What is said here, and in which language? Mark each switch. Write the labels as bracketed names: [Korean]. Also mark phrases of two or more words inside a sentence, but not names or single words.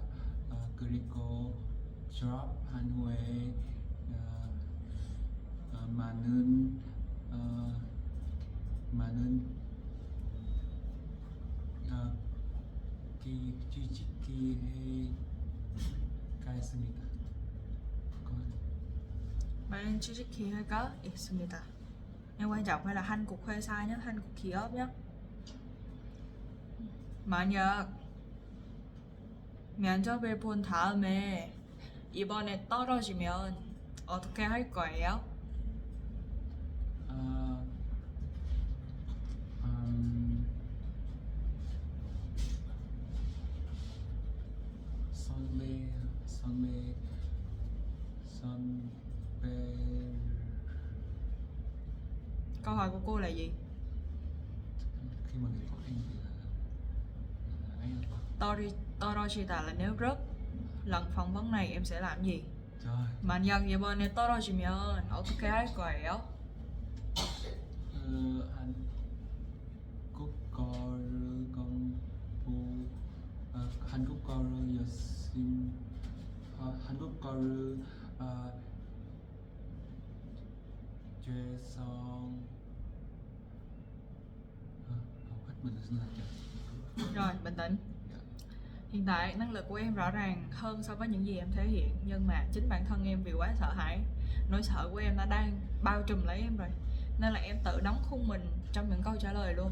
[Korean] 그리고 졸업한 후에 많은 취직 기회가 있습니다. 많은 취직 기회가 있습니다. [Vietnamese] Nhưng quan trọng phải là [Korean] 한국 회사 [Vietnamese] nhé, [Korean] 한국 기업 [Vietnamese] nhé. [Korean] 만약 면접을 본 다음에 이번에 떨어지면 어떻게 할 거예요? 선배 [Vietnamese] Câu hỏi của cô là gì? khi mà gặp khó khăn thì là ấy là 떨어지다 là nếu rớt. Lần phỏng vấn này em sẽ làm gì? trời [Korean] 만약 이번에 떨어지면 어떻게 할 거예요? 한국어를 열심히 한국어를 죄송 [Vietnamese] hết mình là trời. Rồi, bình tĩnh. Hiện tại năng lực của em rõ ràng hơn so với những gì em thể hiện, nhưng mà chính bản thân em vì quá sợ hãi, nỗi sợ của em đã đang bao trùm lấy em rồi, nên là em tự đóng khung mình trong những câu trả lời luôn.